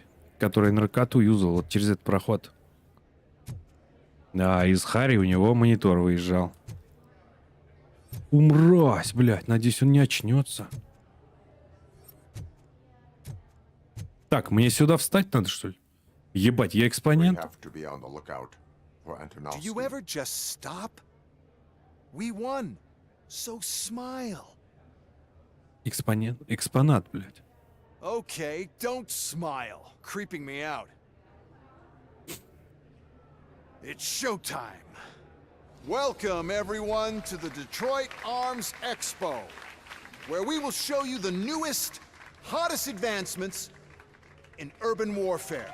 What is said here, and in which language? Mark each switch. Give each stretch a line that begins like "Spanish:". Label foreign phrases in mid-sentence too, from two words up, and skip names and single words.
Russian: Который наркоту юзал вот через этот проход. Да, из Харри у него монитор выезжал. Умразь, блядь. Надеюсь, он не очнется. Так, мне сюда встать надо, что ли? Ебать, я экспонент?
English: Do you ever just stop? We won. So smile.
Russian: Экспонент? Экспонат, блядь.
English: Okay, don't smile. Creeping me out. It's showtime. Welcome, everyone, to the Detroit Arms Expo, where we will show you the newest, hottest advancements in urban warfare.